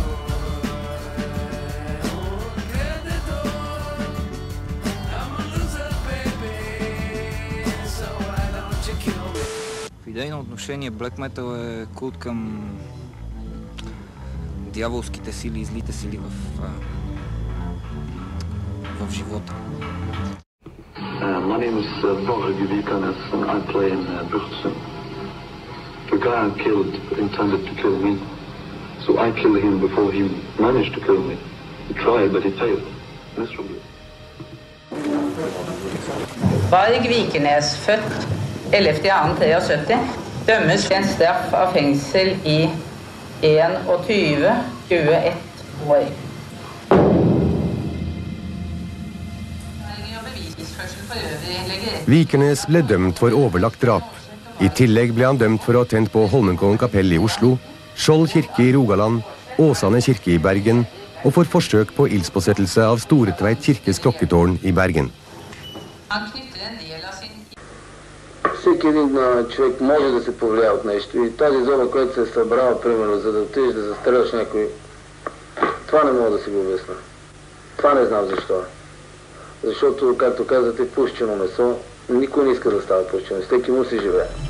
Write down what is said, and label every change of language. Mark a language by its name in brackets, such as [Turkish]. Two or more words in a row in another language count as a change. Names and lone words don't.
[Bulgarian] В идейно отношение [English] Black Metal [Bulgarian] е култ към дяволските сили и злите сили в живота. [English] My name is Borja Vikanes and I play in Brüssel. The guy I killed intended to kill me, so I killed him before he managed to kill me. He tried, but he failed miserably. [Norwegian] Borja Vikanes, født 11.2.73, dømmes til en straff av fengsel i 21 år. Vikenes ble dømt for overlagt drap. I tillegg ble han dømt for å ha tent på Holmenkollen kapell i Oslo, Skjold kirke i Rogaland, Åsane kirke i Bergen og for forsøk på ildspåsettelse av Storetveit kirkes klokketårn i Bergen. [Bulgarian] Всеки един човек може да се повлияе от нещо и тази зона, която се е събрала, примерно, за да отидеш да застреляш някой, това не мога да си го обясня. Това не знам защо. Защото, както казвате, пущено месо, никой не иска да става пущено, всеки му си живее.